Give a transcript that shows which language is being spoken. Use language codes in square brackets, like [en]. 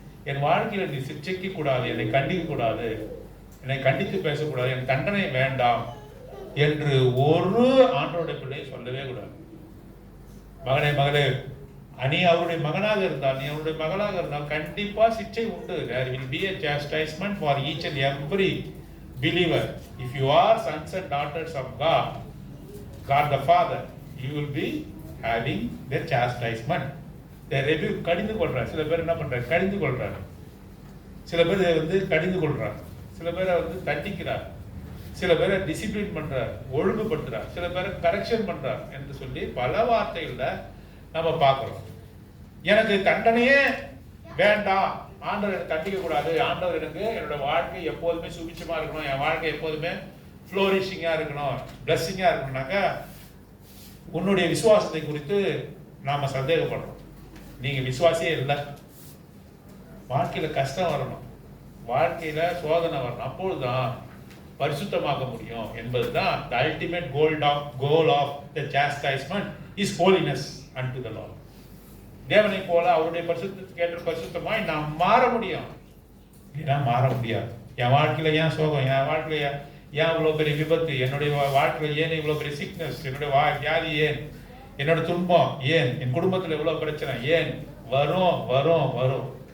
[ta] என் வாழ்க்கையில நீ சிக்ஷிக்க கூடாது, என்னை கண்டிக்க கூடாது, என்னை கண்டித்து பேசக்கூடாது, என் தண்டனை வேண்டாம் என்று ஒரு ஆண்டவருடைய பிள்ளை சொல்லவே கூடாது. மகனே மகளே, நீ அவருடைய மகனாக இருந்தால், நீ அவருடைய மகளாக இருந்தால் கண்டிப்பா சிக்ஷை உண்டு. [en] There will be a chastisement for each and every believer. If you are sons and daughters of God, God the Father, you will be having the chastisement. The rebuke. [ta] கடிந்து கொள்றார். சில பேர் என்ன பண்றாரு? கடிந்து கொள்றாரு. சில பேர் கடிந்து கொள்றார். சில பேரை தண்டிக்கிறார். சில பேரை டிசிப்ளின் பண்றார், ஒழுங்குபடுத்துறார். சில பேரை கரெக்ஷன் பண்றார் என்று சொல்லி பல வார்த்தைகள்ல நம்ம பார்க்கிறோம். எனக்கு தண்டனையே வேண்டாம், ஆண்டவர் எனக்கு தண்டிக்க கூடாது, ஆண்டவர் எனக்கு என்னோட வாழ்க்கை எப்போதுமே சுபிட்சமா இருக்கணும், என் வாழ்க்கை எப்போதுமே ஃப்ளோரிஷிங்கா இருக்கணும், பிளஸ்ஸிங்கா இருக்கணும்னாக்கா உன்னுடைய விசுவாசத்தை குறித்து நாம சந்தேகப்படுறோம். நீங்க விசுவாசியே இல்லை. வாழ்க்கையில கஷ்டம் வரணும், வாழ்க்கையில சோதனை வரணும், அப்பொழுதுதான் பரிசுத்தமாக முடியும் என்பதுதான் [en] the ultimate goal of the chastisement is holiness unto the Lord. [ta] தேவனை போல அவருடைய பரிசுத்தத்துக்கு ஏற்ற பரிசுத்தமாய் நாம் மாற முடியும். ஏன்னா மாற முடியாது. என் வாழ்க்கையில ஏன் சோகம், என் வாழ்க்கையில ஏன் இவ்வளவு பெரிய விபத்து, என்னுடைய வாழ்க்கையில ஏன் இவ்வளவு பெரிய சிக்னஸ், என்னுடைய வியாதி ஏன், என்னோட துன்பம் ஏன், என் குடும்பத்துல இவ்வளவு பிரச்சனை ஏன் வரும் வரும் வரும்.